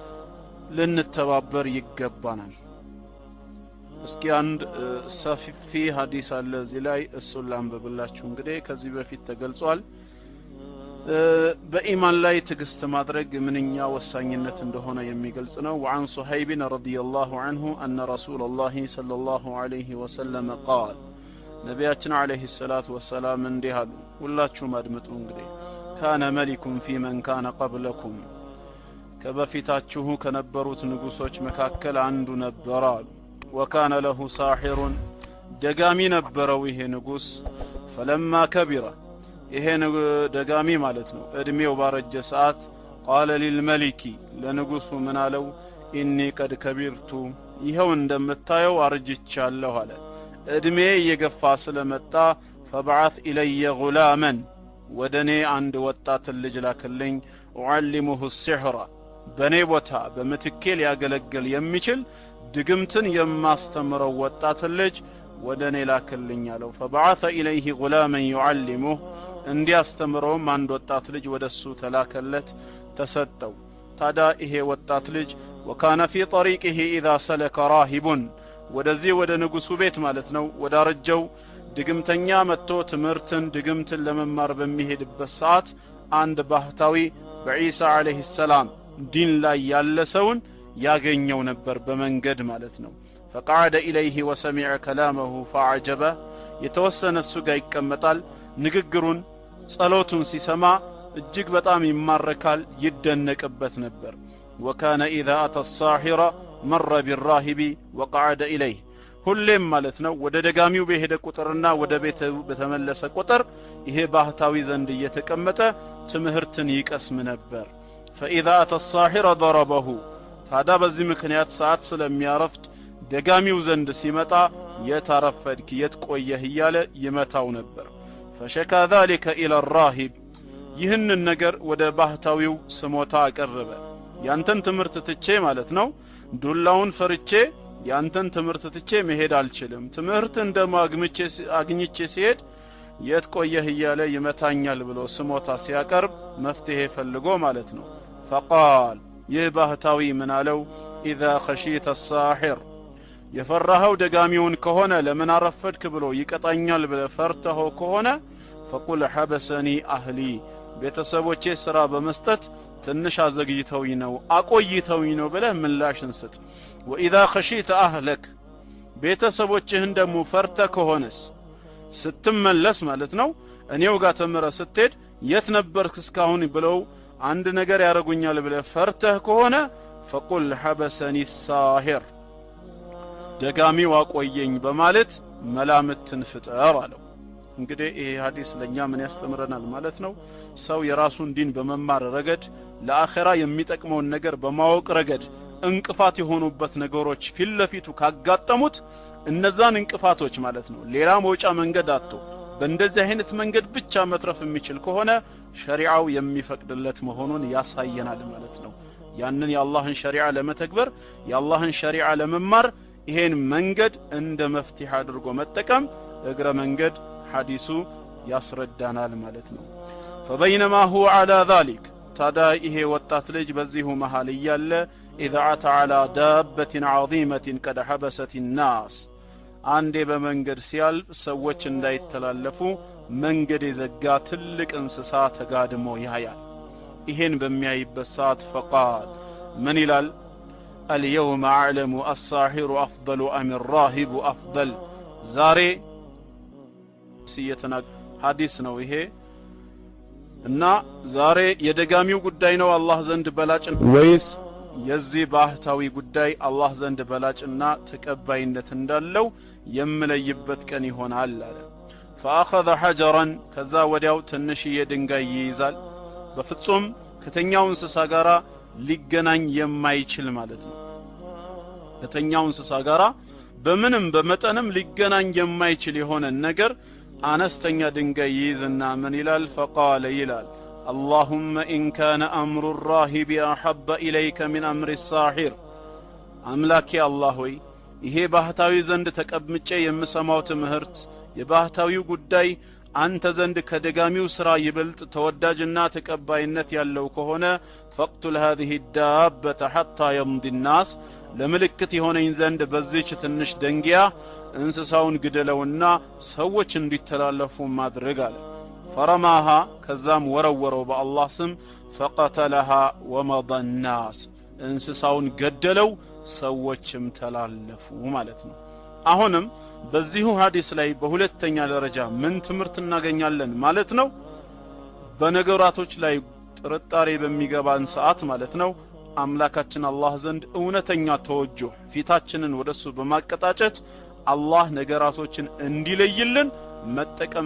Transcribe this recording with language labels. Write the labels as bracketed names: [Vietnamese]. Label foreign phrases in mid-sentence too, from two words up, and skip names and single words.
[Amharic] ልንተባበር ይገባናል እስኪ አንድ ሰፊ ሐዲስ አለ እዚህ ላይ እሱን ላንብብላችሁ እንግዲህ ከዚህ በፊት ተገልጿል በኢማን ላይ ትግስት ማድረግ ምንኛ ወሳኝነት እንደሆነ የሚገልጽ ነው [Arabic] وعن صهيب رضي الله عنه أن رسول الله صلى الله عليه وسلم قال [Amharic] ነብያችን [Arabic] عليه الصلاة والسلام [Amharic] እንዲህ አሉ ሁላችሁም አድምጡ እንግዲህ [Arabic] كان ملك في من كان قبلكم [Amharic] ከበፊታችሁ ከነበሩት ንጉሶች መካከል አንዱ ነበር [Arabic] وكان له ساحر [Amharic] ደጋሚ ነበረው ይሄ ንጉስ [Arabic] فلما كبر [Amharic] ይሄ ደጋሚ ማለት ነው እድሜው ባረጀ ሰዓት [Arabic] قال للملك [Amharic] ለንጉሱ ምን አለው [Arabic] إني قد كبرت [Amharic] ይሄው እንደምታየው አርጅቻለሁ አለ እድሜ እየገፋ ስለመጣ [Arabic] فابعث إلي غلاما [Amharic] ወደኔ አንድ ወጣት ልጅ ላክልኝ [Arabic] أعلمه السحر [Amharic] በኔ ቦታ በምትኬ ሊያገለግል የሚችል ድግምትን የማስተምረው ወጣት ልጅ ወደኔ ላክልኝ አለው [Arabic] فبعث إليه غلاما يعلمه [Amharic] እንዲያስተምረውም አንድ ወጣት ልጅ ወደሱ ተላከለት ተሰጠው ታዲያ ይሄ ወጣት ልጅ [Arabic] وكان في طريقه إذا سلك راهب [Amharic] ወደዚህ ወደ ንጉሱ ቤት ማለት ነው ወዳረጀው ድግምተኛ መጥቶ ትምህርትን ድግምትን ለመማር በሚሄድበት ሰዓት አንድ ባህታዊ በኢሳ አለይሂ ሰላም ዲን ላይ ያለ ሰውን ያገኘው ነበር በመንገድ ማለት ነው [Arabic] فقعد إليه وسمع كلامه فعجبه [Amharic] የተወሰነ እሱ ጋር ይቀመጣል ንግግሩን ጸሎቱን ሲሰማ እጅግ በጣም ይማረካል ይደነቅበት ነበር [Arabic] وكان إذا أتى الساحر مر بالراهب وقعد إليه [Amharic] ሁሌም ማለት ነው ወደ ደጋሚው በሄደ ቁጥርና ወደ ቤቱ በተመለሰ ቁጥር ይሄ ባህታዊ ዘንድ እየተቀመጠ ትምህርትን ይቀስም ነበር [Arabic] فإذا أتى الساحر ضربه [Amharic] ታዲያ በዚህ ምክንያት ሰዓት ስለሚያረፍድ ደጋሚው ዘንድ ሲመጣ የታረፈድክ የትቆየህ እያለ ይመታው ነበር [Arabic] فشكى ذلك إلى الراهب [Amharic] ይህንን ነገር ወደ ባህታዊው ስሞታ አቀረበ ያንተን ትምህርት ትቼ ማለት ነው ዱላውን ፈርቼ ያንተን ትምህርት ትቼ መሄድ አልችልም ትምህርት አግኝቼ ሲሄድ የትቆየህ እያለ ይመታኛል ብሎ ስሞታ ሲያቀርብ መፍትሄ ፈልጎ ማለት ነው فقال ይህ ባህታዊ ምን አለው [Arabic] إذا خشيت الساحر [Amharic] የፈራኸው ደጋሚውን ከሆነ ለምን አረፈድክ ብሎ ይቀጣኛል ብለ ፈርተኸው ከሆነ [Arabic] فقل حبسني أهلي [Amharic] ቤተሰቦቼ ስራ በመስጠት ትንሽ አዘግይተውኝ ነው አቆይተውኝ ነው ብለ ምላሽን ስጥ [Arabic] وإذا خشيت أهلك [Amharic] ቤተሰቦችህን ደሞ ፈርተ ከሆነስ ስትመለስ ማለት ነው እኔው ጋር ተመረ ስትሄድ የት ነበርክ እስካሁን ብለው አንድ ነገር ያረጉኛል ብለ ፈርተህ ከሆነ [Arabic] فقل حبسني الساحر [Amharic] ደጋሚው አቆየኝ በማለት መላምትን ፍጠር አለው እንግዲህ ይሄ ሐዲስ ለኛ ምን ያስተምረናል ማለት ነው ሰው የራሱን ዲን በመማር ረገድ ለአኺራ የሚጠቅመውን ነገር በማወቅ ረገድ እንቅፋት የሆኑበት ነገሮች ፊትለፊቱ ካጋጠሙት እነዛን እንቅፋቶች ማለት ነው ሌላ መውጫ መንገድ አጥቶ በእንደዚህ አይነት መንገድ ብቻ መትረፍ የሚችል ከሆነ ሸሪዓው የሚፈቅድለት መሆኑን ያሳየናል ማለት ነው ያንን የአላህን ሸሪዓ ለመተግበር የአላህን ሸሪዓ ለመማር ይሄን መንገድ እንደ መፍትሄ አድርጎ መጠቀም እግረ መንገድ ሐዲሱ ያስረዳናል ማለት ነው [Arabic] فبينما هو على ذلك [Amharic] ታዲያ ይሄ ወጣት ልጅ በዚሁ መሃል እያለ [Arabic] اذا اتى على دابة عظيمة قد حبست الناس [Amharic] አንዴ በመንገድ ሲያልፍ ሰዎች እንዳይተላለፉ መንገድ የዘጋ ትልቅ እንስሳ ተጋድሞ ያያል ይሄን በሚያይበት ሰዓት [Arabic] فقال من [Amharic] ይላል [Arabic] اليوم اعلم الساحر افضل ام الراهب افضل [Amharic] ዛሬ ሲየተና ሐዲስ ነው ይሄ እና ዛሬ የደጋሚው ጉዳይ ነው አላህ ዘንድ በላጭ ወይስ የዚህ ባህታዊ ጉዳይ አላህ ዘንድ በላጭና ተቀባይነት እንዳለው የምለይበት ቀን ይሆናል አለ [Arabic] فاخذ حجرا [Amharic] ከዛ ወዲያው ትንሽዬ ድንጋይ ይይዛል በፍጹም ከተኛው እንስሳ ጋራ ሊገናኝ የማይችል ማለት ነው ከተኛው እንስሳ ጋራ በምንም በመጠንም ሊገናኝ የማይችል የሆነ ነገር አነስተኛ ድንጋይ ይይዝና ምን ይላል فقال ይላል [Arabic] اللهم إن كان أمر الراهب أحب إليك من أمر الساحر أملاكي الله [Amharic] ሆይ ይሄ ባህታዊ ዘንድ ተቀምጬ የምሰማው ትምህርት የባህታዊው ጉዳይ አንተ ዘንድ ከደጋሚው ስራ ይበልጥ ተወዳጅና ተቀባይነት ያለው ከሆነ [Arabic] فقتل هذه الدابة حتى يمضي الناس [Amharic] ለምልክት የሆነኝ ዘንድ በዚህች ትንሽ ደንጊያ እንስሳውን ግደለውና ሰዎች እንዲተላለፉ ማድረግ አለ فرماها ከዛም ወረወረው በአላህ ስም [Arabic] فقتلها ومضى الناس [Amharic] እንስሳውን ገደለው ሰዎችም ተላለፉ ማለት ነው አሁንም በዚሁ ሐዲስ ላይ በሁለተኛ ደረጃ ምን ትምህርት እናገኛለን ማለት ነው በነገራቶች ላይ ጥርጣሬ በሚገባን ሰዓት ማለት ነው አምላካችን አላህ ዘንድ እውነተኛ ተወጁህ ፊታችንን ወደሱ በማቀጣጨት አላህ ነገራቶችን እንዲለይልን መጠቀም